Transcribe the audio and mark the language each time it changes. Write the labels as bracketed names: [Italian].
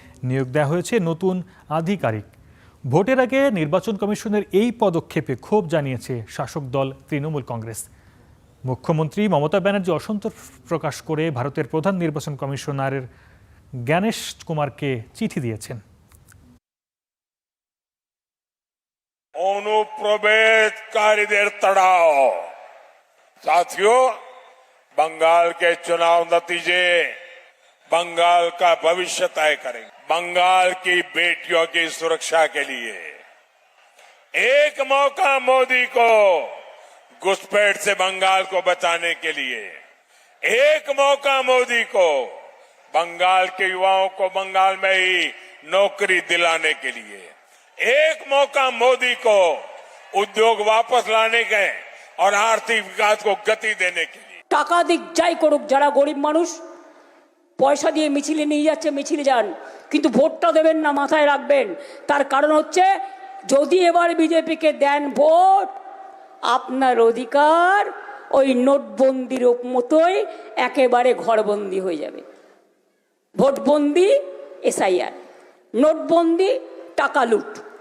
[Bangla] নিয়োগ দেওয়া হয়েছে নতুন আধিকারিক। ভোটের আগে নির্বাচন কমিশনের এই পদক্ষেপে ক্ষোভ জানিয়েছে শাসক দল তৃণমূল কংগ্রেস। মুখ্যমন্ত্রী মমতা ব্যানার্জি অসন্তোষ প্রকাশ করে ভারতের প্রধান নির্বাচন কমিশনারের জ্ঞানেশ কুমারকে চিঠি দিয়েছেন। [Hindi] अनुप्रवेशकारीদের तड़ाव साथियों बंगाल के चुनाव नतीजे बंगाल का भविष्य तय करेंगे बंगाल की बेटियों की सुरक्षा के लिए एक मौका मोदी को घुसपैठ से बंगाल को बचाने के लिए एक मौका मोदी को बंगाल के युवाओं को बंगाल में ही नौकरी दिलाने के लिए एक मौका मोदी को उद्योग वापस लाने के और आर्थिक विकास को गति देने के लिए [Bangla] টাকা দিক যাই করুক যারা গরিব মানুষ পয়সা দিয়ে মিছিলে নিয়ে যাচ্ছে মিছিলে যান কিন্তু ভোটটা দেবেন না মাথায় রাখবেন তার কারণ হচ্ছে যদি এবার বিজেপিকে দেন ভোট আপনার অধিকার ওই নোটবন্দির মতোই একেবারে ঘরবন্দি হয়ে যাবে ভোটবন্দি এসআইআর নোটবন্দি টাকা লুট